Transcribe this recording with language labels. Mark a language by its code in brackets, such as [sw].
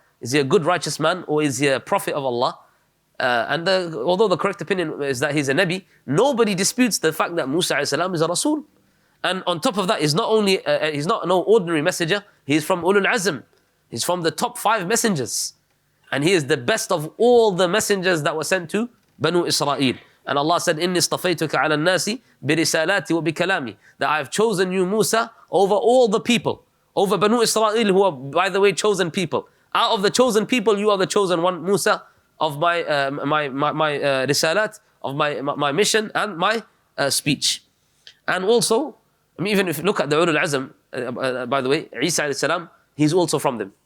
[en] Is he a good righteous man or is he a prophet of Allah? Although the correct opinion is that he's a Nabi, nobody disputes the fact that Musa alayhi salam is a Rasul. And on top of that, he's not no ordinary messenger, he's from Ulul Azm. He's from the top 5 messengers. And he is the best of all the messengers that were sent to Banu Israel. And Allah said, [ar] إِنِّي اصْطَفَيْتُكَ عَلَى النَّاسِ بِرِسَالَاتِ وَبِكَلَامِ. [en] That I have chosen you, Musa, over all the people. Over Banu Israel, who are, by the way, chosen people. Out of the chosen people, you are the chosen one, Musa, of my risalat, of my mission and my speech. And also, even if you look at the Ulul Azm, by the way, Isa alayhi salam, he's also from them.